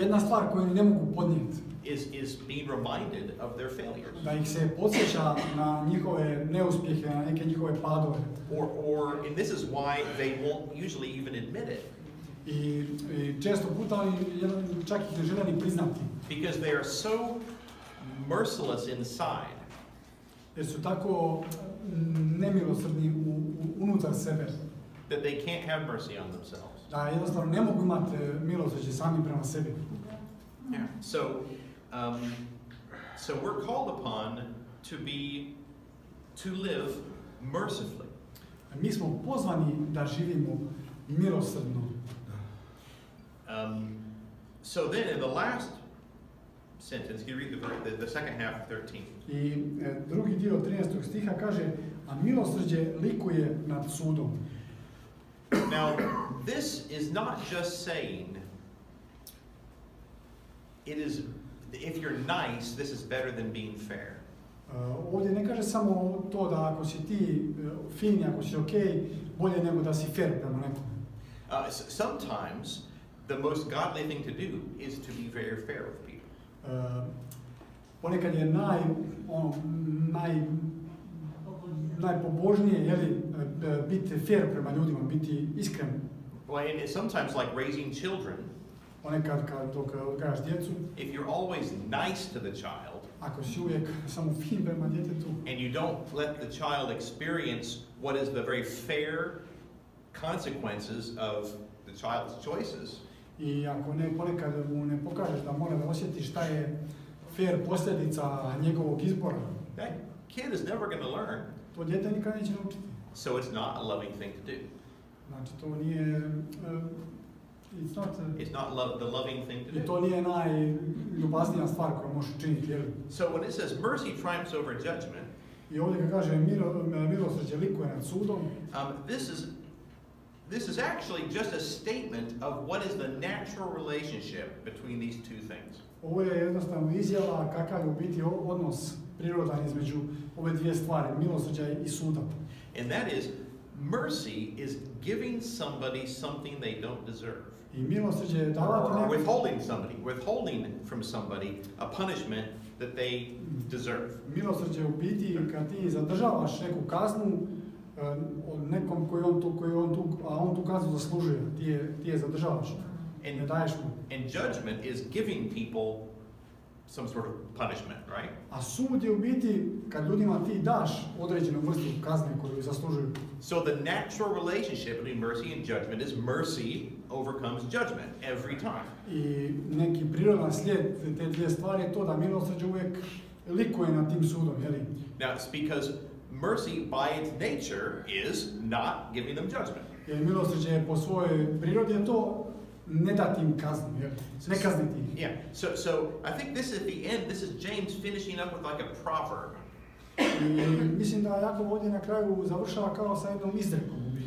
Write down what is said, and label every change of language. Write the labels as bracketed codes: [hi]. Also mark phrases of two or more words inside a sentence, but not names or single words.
[bs] Jedna stvar koju ne mogu podnijeti [en] is being reminded of their failures. [bs] Da ih se podsjeća na njihove neuspjehe, na neke njihove padove. [en] And this is why they won't usually even admit it. [bs] I često puta oni čak ih ne žele ni priznati. [en] Because they are so merciless inside. [bs] Jer su tako nemilosrdni unutar sebe. [en] That they can't have mercy on themselves. [bs] Da jednostavno ne mogu imati milosrđe sami prema sebi. [en] Yeah. So we're called upon to live mercifully. [bs] Mi smo pozvani da živimo milosrdno. [en] So then, in the last sentence, you read the second half of 13. [bs] I drugi dio 13. stiha kaže, a milosrđe likuje nad sudom. [en] Now, this is not just saying, if you're nice, this is better than being fair. [bs] Ovdje ne kaže samo to da ako si ti fin, ako si okej, bolje nego da si fair prema nekom. [en] Sometimes, the most godly thing to do is to be very fair with people. [bs] Ponekad je najpobožnije, jeli, biti fair prema ljudima, biti iskren. [en] Well, and sometimes like raising children. [bs] Ponekad dok odgajaš djecu. [en] If you're always nice to the child. [bs] Ako si uvijek samo fin prema djetetu. [en] And you don't let the child experience what is the very fair consequences of the child's choices, [bs] I ako ponekad mu ne pokažeš da mora da osjeti šta je fair posljedica njegovog izbora, [en] that kid is never going to learn. [bs] to dijete nikad neće naučiti. [en] So it's not a loving thing to do. [bs] Znači to nije, [en] It's not the loving thing to [bs] i [en] do. [bs] to nije najljubaznija stvar koju možeš učiniti. Jel? [en] So when it says mercy triumphs over judgment, [bs] I ovdje kad kaže milosrđe likuje nad sudom, [en] this is actually just a statement of what is the natural relationship between these two things. [bs] ovo je jednostavno izjava kakav je u biti odnos prirodan između ove dvije stvari, milosrđa i suda. [en] And that is, mercy is giving somebody something they don't deserve. [bs] I milosrđe je davati [en] Or [bs] nekom, [en] withholding from somebody a punishment that they deserve. [bs] milosrđe je u biti kad ti zadržavaš neku kaznu od nekom a on tu kaznu zaslužuje, ti je zadržavaš, ne daješ mu. [en] And judgment is giving people some sort of punishment, right? [bs] A sud je u biti kad ljudima ti daš određenu vrstu kazne koju zaslužuju. [en] So the natural relationship between mercy and judgment is mercy overcomes judgment every time. [bs] I neki prirodan slijed te dvije stvari je to da milosrđe uvijek likuje nad tim sudom, jeli? [en] Now, it's because mercy by its nature is not giving them judgment. [bs] Jer milosrđe je po svojoj prirodi je to ne dati im kaznu, jeli? Ne kazniti ih. [en] Yeah. So I think this is the end. This is James finishing up with like a proverb. [bs] I mislim da Jakov ovdje na kraju završava kao sa jednom izrekom u biti.